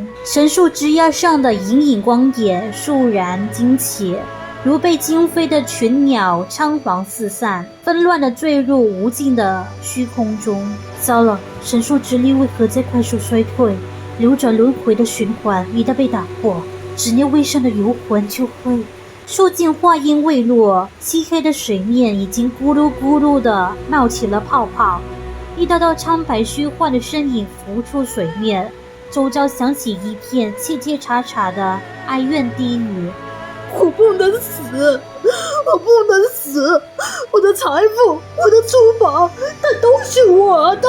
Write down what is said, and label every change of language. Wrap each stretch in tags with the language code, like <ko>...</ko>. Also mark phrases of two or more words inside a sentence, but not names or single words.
<zh>神樹枝椏上的隱隱光點倏然驚起，如被驚飛的群鳥倉皇四散，紛亂地墜入無盡的虛空中。糟了，神樹之力為何在快速衰退？流轉輪迴的循環一旦被打破，執念未散的遊魂就會……樹盡話音未落，漆黑的水面已經咕嚕咕嚕地冒起了泡泡，一道道蒼白虛幻的身影浮出水面，周遭響起一片切切叉叉的哀怨低語。我不能死，我不能死，我的財富，我的珠寶，它都是我的！</zh>